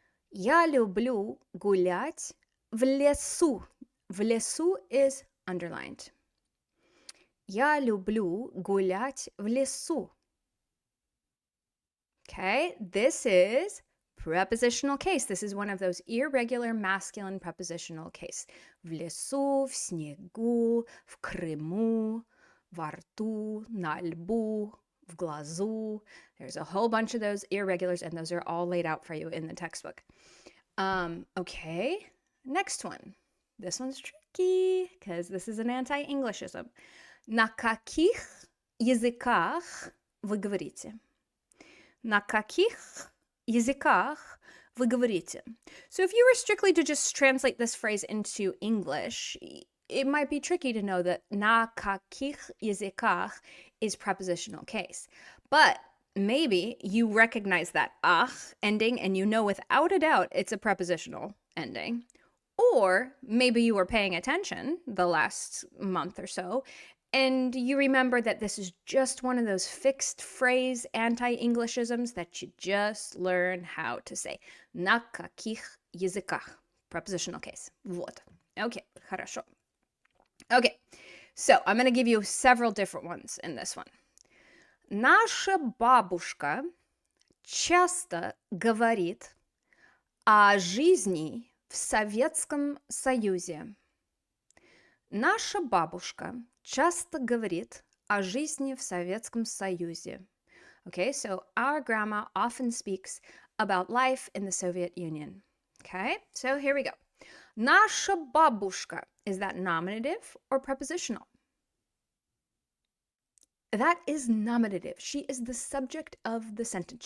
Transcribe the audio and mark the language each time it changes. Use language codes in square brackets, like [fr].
[ru] Я люблю гулять в лесу. В лесу [en] is underlined. [ru] Я люблю гулять в лесу. [en] Okay, this is prepositional case. This is one of those irregular masculine prepositional case. [ru] В лесу, в снегу, в Крыму, во рту, на лбу, в глазу. [en] There's a whole bunch of those irregulars, and those are all laid out for you in the textbook. Okay, next one. This one's tricky because this is an anti-Englishism. [ru] На каких языках вы говорите? На каких языках вы говорите? [en] So if you were strictly to just translate this phrase into English, it might be tricky to know that [ru] на каких языках [en] is prepositional case. But maybe you recognize that ach ending and you know without a doubt it's a prepositional ending. Or maybe you were paying attention the last month or so and you remember that this is just one of those fixed phrase anti-Englishisms that you just learn how to say. [ru] На каких языках? [en] Prepositional case. [ru] Вот. [en] Okay, [ru] хорошо. [en] Okay, so I'm going to give you several different ones in this one. [ru] Наша бабушка часто говорит о жизни в Советском Союзе. Наша бабушка часто говорит о жизни в Советском Союзе. [en] Okay, so our grandma often speaks about life in the Soviet Union. Okay, so here we go. [ru] Наша бабушка. [en] Is that nominative or prepositional? That is nominative. She is the subject of the sentence.